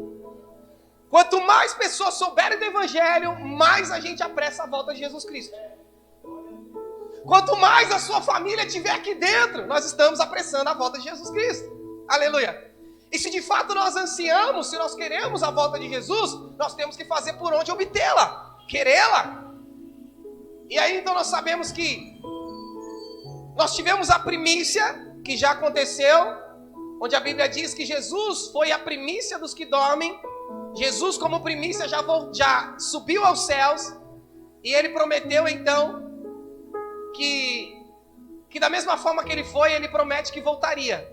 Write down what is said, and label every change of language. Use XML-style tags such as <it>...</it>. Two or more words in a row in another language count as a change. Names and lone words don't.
<pt>Quanto mais pessoas souberem do evangelho, mais a gente apressa a volta de Jesus Cristo. Quanto mais a sua família estiver aqui dentro, nós estamos apressando a volta de Jesus Cristo. Aleluia. E se de fato nós ansiamos, se nós queremos a volta de Jesus, nós temos que fazer por onde obtê-la, querê-la. E aí então nós sabemos que nós tivemos a primícia, que já aconteceu, onde a Bíblia diz que Jesus foi a primícia dos que dormem. Jesus como primícia já subiu aos céus, e ele prometeu então que da mesma forma que ele foi, ele promete que voltaria.</pt>